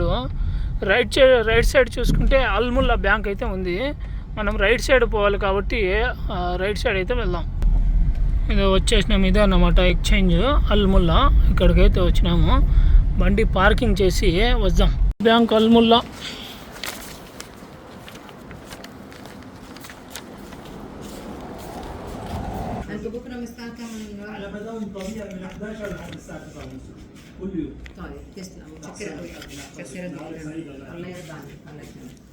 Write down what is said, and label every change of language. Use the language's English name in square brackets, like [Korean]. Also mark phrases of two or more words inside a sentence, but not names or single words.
[English] right side [Telugu] చూసుకుంటే అల్ముల్లా బ్యాంక్ అయితే ఉంది. మనం [English] right side [Telugu] పోవాలి కాబట్టి [English] right side [Telugu] అయితే వెళ్దాం. ఇది వచ్చేసినాము, ఇదే అన్నమాట ఎక్స్చేంజ్ అల్ముల్లా. ఇక్కడికైతే వచ్చినాము. బండి పార్కింగ్ చేసి వద్దాం. బ్యాంక్ అల్ముల్లా. [Arabic] انتوا بكره من الساعه كام؟ على بداوم طبيعي من 11 لحد الساعه 9:30 كل يوم. طيب تسلم، متشكره قوي. كثير الله يرضى عنك. الله يكرمك.